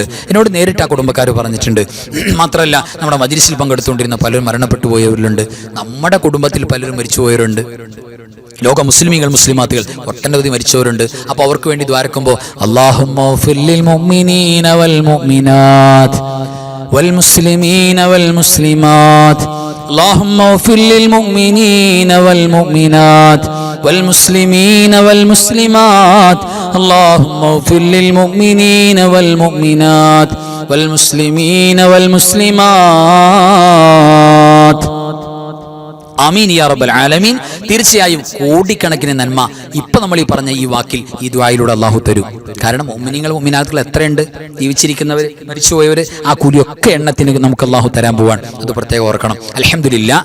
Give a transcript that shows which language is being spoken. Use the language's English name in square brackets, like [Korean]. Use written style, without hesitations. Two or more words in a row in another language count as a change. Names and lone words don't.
[Malayalam] എന്നോട് നേരിട്ട് ആ കുടുംബക്കാർ പറഞ്ഞിട്ടുണ്ട്. മാത്രമല്ല നമ്മുടെ മജ്‌ലിസിൽ പങ്കെടുത്തുകൊണ്ടിരുന്ന പലരും മരണപ്പെട്ടു പോയവരിലുണ്ട്. നമ്മുടെ കുടുംബത്തിൽ പലരും മരിച്ചുപോയവരുണ്ട്. ലോക മുസ്ലിമീങ്ങൾ, മുസ്ലിമാത്തുകൾ ഒട്ടനവധി മരിച്ചവരുണ്ട്. അപ്പോൾ അവർക്ക് വേണ്ടി ദ്വാരക്കുമ്പോൾ [Arabic] اللهم اغفر للمؤمنين والمؤمنات والمسلمين والمسلمات اللهم اغفر للمؤمنين والمؤمنات والمسلمين والمسلمات اللهم اغفر للمؤمنين والمؤمنات والمسلمين والمسلمات آمين يا رب العالمين. [Malayalam] തീർച്ചയായും കോടിക്കണക്കിന് നന്മ ഇപ്പൊ നമ്മൾ ഈ പറഞ്ഞ ഈ വാക്കിൽ ഈ ദുആയിലൂടെ അള്ളാഹു തരും. കാരണം മുഅ്മിനീങ്ങൾ മുഅ്മിനാത്തുകൾ എത്രയുണ്ട്, ജീവിച്ചിരിക്കുന്നവർ മരിച്ചുപോയവർ, ആ കൂലിയൊക്കെ എണ്ണത്തിന് നമുക്ക് അള്ളാഹു തരാൻ പോവാൻ. അത് പ്രത്യേകം ഓർക്കണം. അൽഹംദുലില്ലാ.